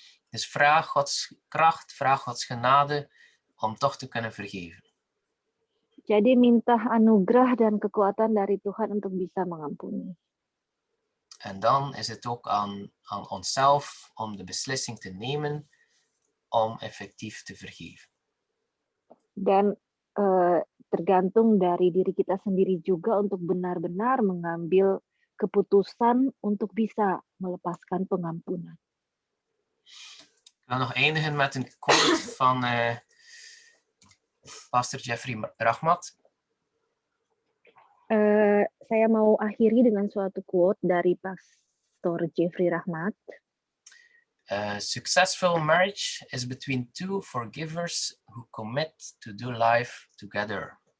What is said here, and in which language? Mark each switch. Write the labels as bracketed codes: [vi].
[nl] Dus vraag Gods kracht, vraag Gods genade om toch te kunnen vergeven. [id] Jadi minta anugerah dan kekuatan dari Tuhan untuk bisa mengampuni. [nl] En dan is het ook aan onszelf om de beslissing te nemen om effectief te vergeven. [id] Dan tergantung dari diri kita sendiri juga untuk benar-benar mengambil keputusan untuk bisa melepaskan pengampunan. [nl] Ik wil nog eindigen met een quote van Pastor Jeffrey Rahmat. [id] Saya mau akhiri dengan suatu quote dari Pastor Jeffrey Rahmat. [en] A successful marriage is between two forgivers who commit to do life together.